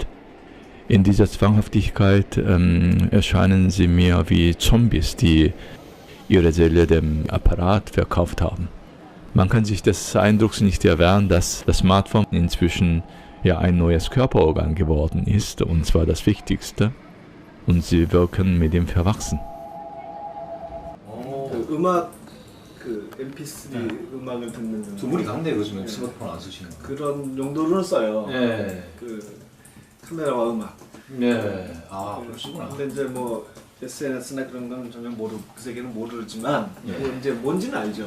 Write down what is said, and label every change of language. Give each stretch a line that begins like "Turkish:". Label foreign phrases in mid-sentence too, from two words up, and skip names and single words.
German: In dieser Zwanghaftigkeit erscheinen sie mir wie Zombies, die ihre Seele dem Apparat verkauft haben. Man kann sich des Eindrucks nicht erwehren, dass das Smartphone inzwischen ja ein neues Körperorgan geworden ist, und zwar das Wichtigste, und sie wirken mit ihm verwachsen.
Korean: MP3 음악을 듣는 두 분이 같네요. 요즘에 스마트폰 안 쓰시는 그런 용도로는 써요. 네. 카메라와 음악. 네. 아, 그러시구나. 근데 이제 뭐 SNS나 그런 건 전혀 그 세계는 모르지만 뭐 이제 뭔지는 알죠.